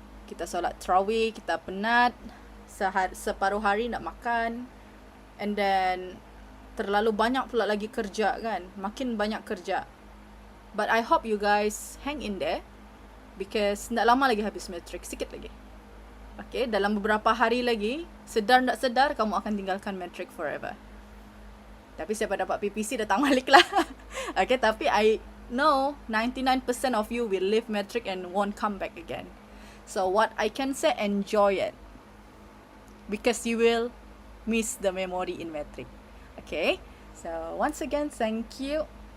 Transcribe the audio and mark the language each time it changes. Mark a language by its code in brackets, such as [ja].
[ms] Kita solat tarawih, kita penat. Separuh hari nak makan. [en] And then [ms] terlalu banyak pula lagi kerja kan. Makin banyak kerja. [en] But I hope you guys hang in there. Because [ms] tak lama lagi habis matric. Sikit lagi. Okay, dalam beberapa hari lagi, sedar tak sedar, kamu akan tinggalkan matric forever. Tapi siapa dapat PPC datang balik lah. [en] Okay, tapi I know 99% of you will leave matric and won't come back again. So what I can say, enjoy it. Because you will miss the memory in matric. Okay, so once again, thank you.